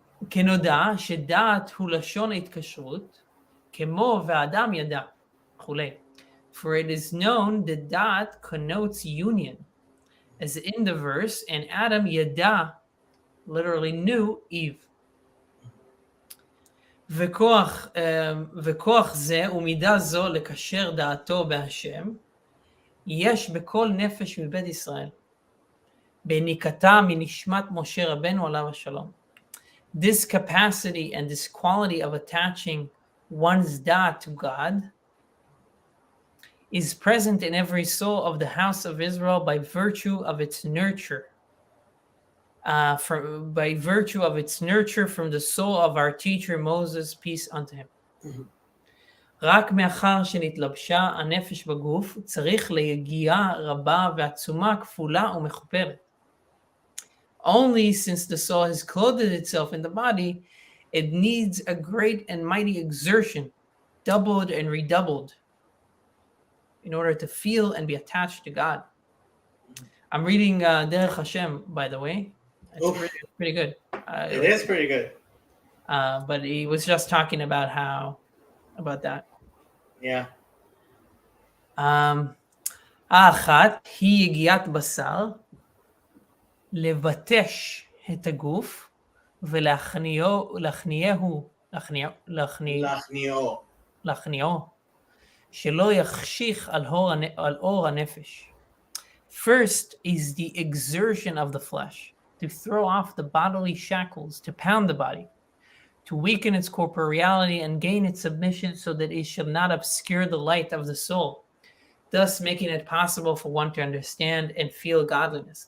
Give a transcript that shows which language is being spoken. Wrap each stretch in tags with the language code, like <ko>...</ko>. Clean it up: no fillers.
<he>כנודע שדעת הוא לשון התקשרות, כמו ואדם ידע, וכולי.</he> <en>For it is known that da'at connotes union, as in the verse, and Adam yada literally knew Eve.</en> <he>וכוח זה ומידה זו לקשר דעתו בהשם, יש בכל נפש מבית ישראל, בניקתה מנשמת משה רבנו עליו השלום.</he> <en>This capacity and this quality of attaching one's da'at to God is present in every soul of the house of Israel by virtue of its nurture. By virtue of its nurture from the soul of our teacher Moses, peace unto him.</en> <he>רק מאחר שנתלבשה הנפש בגוף, צריך ליגיעה רבה ועצומה כפולה ומכופלת.</he> <en>Only since the soul has clothed itself in the body, it needs a great and mighty exertion doubled and redoubled in order to feel and be attached to God. I'm reading Derech Hashem, by the way. It's pretty good. It is pretty good. But he was just talking about that. Yeah.</en> <he>האחת היא יגיעת בשר, לבטש את הגוף ולהכניעו, שלא יחשיך על אור הנפש.</he> <en>First is the exertion of the flesh, to throw off the bodily shackles, to pound the body, to weaken its corporeality and gain its submission so that it shall not obscure the light of the soul, thus making it possible for one to understand and feel godliness.</en>